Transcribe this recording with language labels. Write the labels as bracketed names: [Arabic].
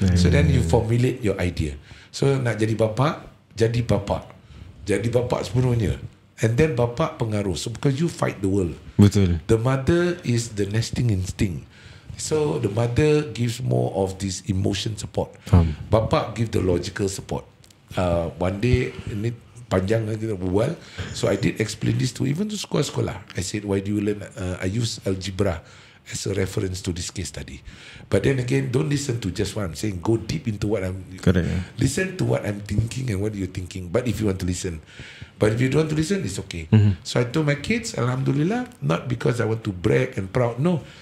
[English] So then you formulate your idea. So [Malay] nak jadi bapa, jadi bapa. Jadi bapa sepenuhnya. And then bapa pengaruh. [English] So because you fight the world. [Malay] Betul. [English] The mother is the nesting instinct. So the mother gives more of this emotion support. Bapa give the logical support. [Malay] One day, ini panjang kita berbual. [English] So I did explain this to even to sekolah-sekolah. I said, why do you learn? I use algebra as a reference to this case study. But then again, don't listen to just what I'm saying. Go deep into what I'm... Correct. Listen to what I'm thinking and what you're thinking. But if you want to listen. But if you don't want to listen, it's okay. So I told my kids, Alhamdulillah, not because I want to brag and proud. No.